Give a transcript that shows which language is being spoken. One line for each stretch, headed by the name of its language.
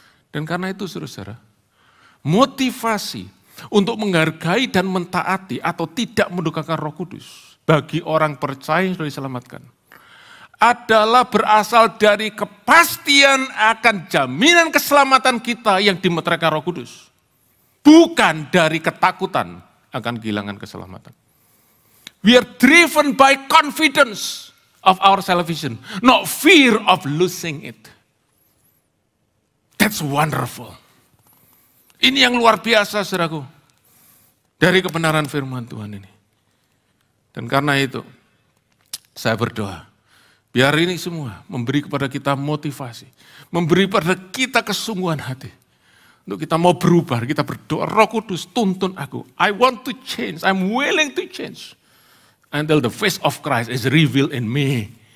Indonesian: Dan karena itu saudara, motivasi untuk menghargai dan mentaati atau tidak mendukakan Roh Kudus bagi orang percaya yang sudah diselamatkan adalah berasal dari kepastian akan jaminan keselamatan kita yang dimeteraikan Roh Kudus. Bukan dari ketakutan akan kehilangan keselamatan.
English: We are driven by confidence of our salvation, not fear of losing it. That's wonderful.
Indonesian: Ini yang luar biasa, saudaraku. Dari kebenaran firman Tuhan ini. Dan karena itu, saya berdoa. Biar ini semua memberi kepada kita motivasi. Memberi kepada kita kesungguhan hati. Untuk kita mau berubah, kita berdoa, Roh Kudus tuntun aku.
English: I want to change, I'm willing to change. Until the face of Christ is revealed in me.